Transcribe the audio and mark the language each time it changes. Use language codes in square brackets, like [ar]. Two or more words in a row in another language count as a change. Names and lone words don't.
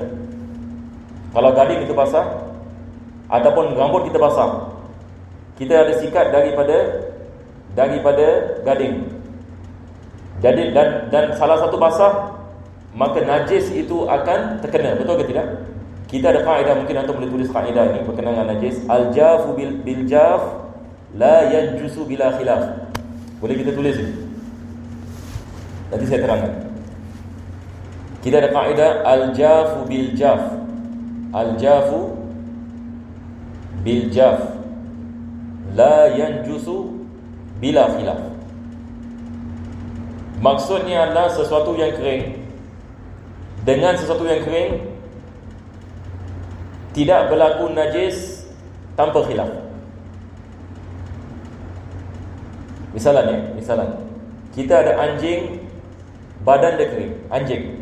[ms] Kalau gading itu basah ataupun rambut kita basah, kita ada sikat daripada gading. Jadi dan salah satu basah, maka najis itu akan terkena. Betul ke tidak? Kita ada kaedah, mungkin antum boleh tulis kaedah ini berkenaan dengan najis. [ar] الجاف بالجاف لا ينجس بلا خلاف. [ms] Boleh kita tulis ini? Nanti saya terangkan. Kita ada kaedah [ar] الجاف بالجاف. الجاف بالجاف لا ينجس بلا خلاف. [ms] Maksudnya adalah sesuatu yang kering dengan sesuatu yang kering tidak berlaku najis tanpa khilaf. Misalnya kita ada anjing, badan dia kering, anjing.